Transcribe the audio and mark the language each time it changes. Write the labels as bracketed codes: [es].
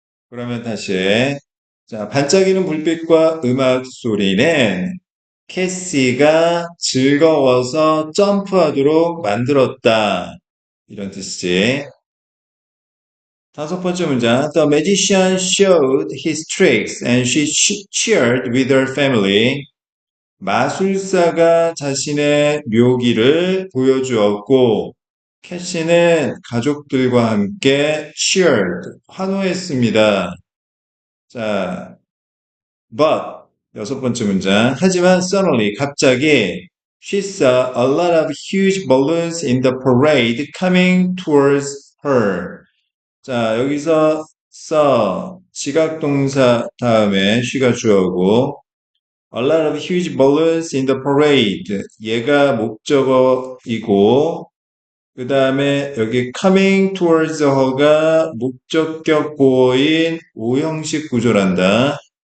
[ko] 그러면 다시 자, 반짝이는 불빛과 음악 소리는 캐시가 즐거워서 점프하도록 만들었다. 이런 뜻이지. 다섯 번째 문장. [en] The magician showed his tricks and she cheered with her family. [ko] 마술사가 자신의 묘기를 보여주었고, 캐시는 가족들과 함께 cheered, 환호했습니다. 자, but 여섯 번째 문장. 하지만 [en] suddenly [ko] 갑자기 [en] she saw a lot of huge balloons in the parade coming towards her. [ko] 자, 여기서 saw 지각동사 다음에 she가 주어고 [en] a lot of huge balloons in the parade [ko] 얘가 목적어이고 그 다음에 여기 [en] coming towards her [ko] 가 목적격 보어인 오형식 구조란다.